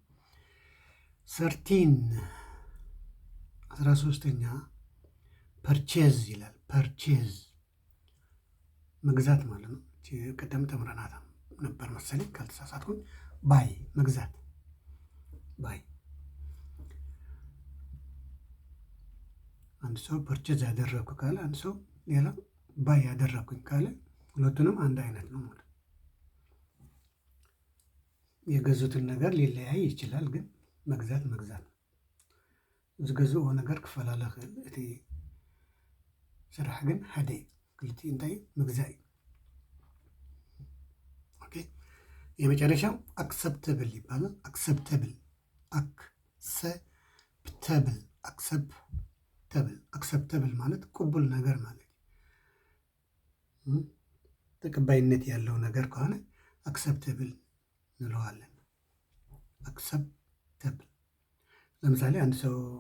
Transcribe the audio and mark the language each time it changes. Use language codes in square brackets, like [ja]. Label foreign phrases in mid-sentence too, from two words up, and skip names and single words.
[am] 13ኛ ፐርቼዝ ይላል። ፐርቼዝ መግዛት ማለት ነው። ቀደም ተምረናት ነበር መሰለኝ ካልተሳሳትኩኝ። ባይ መግዛት፣ ባይ። አንድ ሰው ፐርቼዝ ያደረግኩ ካለ አንድ ሰው ሌላ ባይ ያደረግኩኝ ካለ ሁለቱንም አንድ አይነት ነው ማለት። የገዙትን ነገር ሊለያይ ይችላል፣ ግን መግዛት ነው። [ti] ዝገዝኦ ነገር ክፈላለ ክእል፣ እቲ ስራሕ ግን ሓደ ክልቲ እንታይ ምግዛእ እዩ። [am] ኦኬ የመጨረሻው አክሰፕተብል ይባላል። አክሰፕተብል ማለት ቅቡል ነገር ማለት ተቀባይነት ያለው ነገር ከሆነ አክሰፕተብል እንለዋለን። አክሰፕተብል ለምሳሌ አንድ ሰው